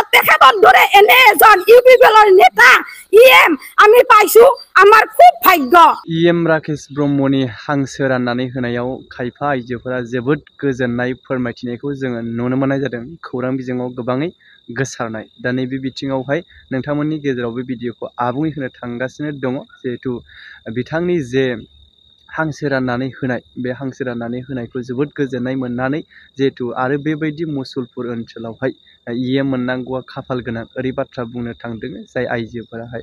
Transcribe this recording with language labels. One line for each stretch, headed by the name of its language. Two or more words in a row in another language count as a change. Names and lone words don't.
Assamese: তেখেতৰ দৰে এনে এজন ইউপিপিএলৰ নেতা ইএম আমি পাইছো আমাৰ খুব ভাগ্য।
Bodo: ইএম राकेश ब्रह्मनि हांसो राननानै होनायाव खायफा आइजोफोरा जोबोद गोजोननाय फोरमायथिनायखौ जोङो नुनो मोननाय जादों खौरां बिजोङाव गोबाङै गोसारनाय। दा नैबे बिथिङावहाय नोंथांमोननि गेजेराव बे भिडिअखौ आबुङै होनो थांगासिनो दङ जिहेथु बिथांनि जे हांसो राननानै होनाय बे हांसो राननानै होनायखौ जोबोद गोजोननाय मोननानै जिहेतु आरो बेबायदि मुसलपुर ओनसोलावहाय इएम मोननांगौआ खाफाल गोनां ओरै बाथ्रा बुंनो थांदों जाय आइजोफोराहाय।